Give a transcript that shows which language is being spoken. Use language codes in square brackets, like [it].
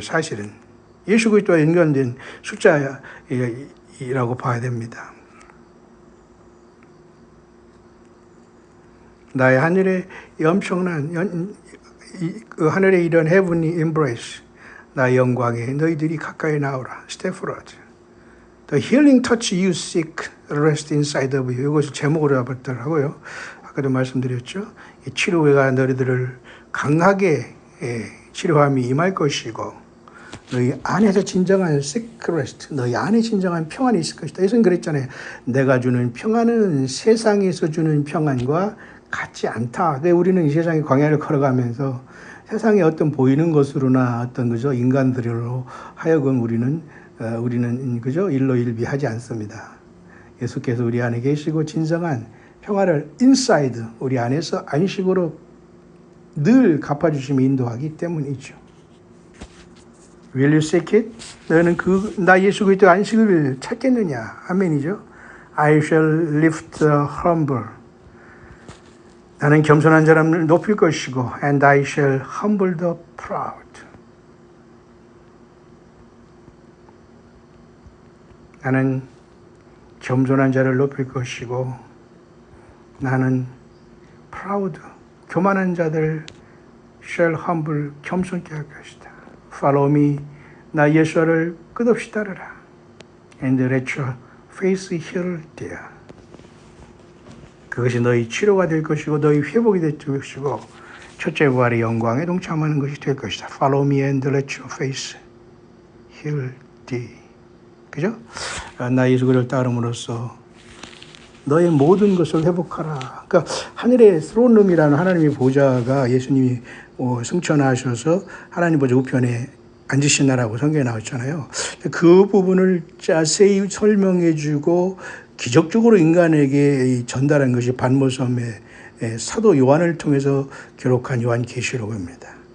[ko] 사실은 예수 그리스도와 연관된 숫자이라고 봐야 됩니다. 나의 하늘의 엄청난 그 하늘의 이런 [en] heavenly embrace, [ko] 나의 영광에 너희들이 가까이 나오라. [en] Step forward. The healing touch you seek rest inside of you. [ko] 이것을 제목으로 잡았더라고요. 아까도 말씀드렸죠. 이 치료가 너희들을 강하게 치료함이 임할 것이고 너희 안에서 진정한 [en] seek rest, [ko] 너희 안에 진정한 평안이 있을 것이다. 예수님 그랬잖아요. 내가 주는 평안은 세상에서 주는 평안과 같지 않다. 근데 우리는 이 세상의 광야를 걸어가면서 세상에 어떤 보이는 것으로나 어떤 그죠 인간들로 하여금 우리는 그죠 일로일비하지 않습니다. 예수께서 우리 안에 계시고 진정한 평화를 인사이드 우리 안에서 안식으로 늘 갚아주시며 인도하기 때문이죠. [en] Will you seek it? [ko] 너는 나 예수 그리스도 안식을 찾겠느냐? 아멘이죠. [en] I shall lift the humble. [ko] 나는 겸손한 사람을 높일 것이고 [en] and I shall humble the proud. [ko] 나는 겸손한 자를 높일 것이고 나는 proud, 교만한 자들 [en] shall humble, [ko] 겸손케 할 것이다. [en] Follow me, [ko] 나 예수를 끝없이 따르라. [en] And let your face heal there. [ko] 그것이 너희 치료가 될 것이고 너희 회복이 될 것이고 첫째 부활의 영광에 동참하는 것이 될 것이다. [en] Follow me and let your face heal thee. [ko] 그죠? 나 예수 그리스도를 따름으로써 너의 모든 것을 회복하라. 그러니까 하늘의 스론룸이라는 하나님의 보좌가 예수님이 승천하셔서 하나님 보좌 우편에 앉으시나라고 성경에 나왔잖아요. 그 부분을 자세히 설명해 주고 기적적으로 인간에게 전달한 것이 반모섬의 사도 요한을 통해서 기록한 요한계시록입니다.